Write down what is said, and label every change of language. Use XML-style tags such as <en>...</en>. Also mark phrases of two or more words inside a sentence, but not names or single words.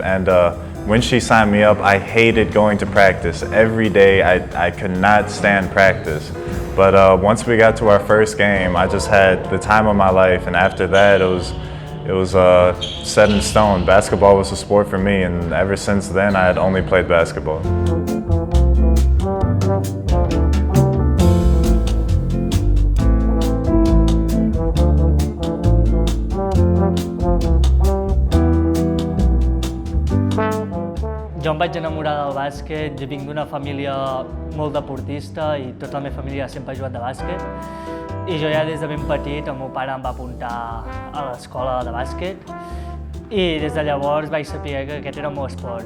<en>And when she signed me up, I hated going to practice. Every day, I could not stand practice. But once we got to our first game, I just had the time of my life, and after that, it was set in stone. Basketball was a sport for me, and ever since then, I had only played basketball.</en> <ca>Jo em vaig enamorar del bàsquet, jo vinc d'una família molt deportista i tota la meva família sempre ha jugat de bàsquet i jo ja des de ben petit el meu pare em va apuntar a l'escola de bàsquet i des de llavors vaig saber que aquest era el meu esport.</ca>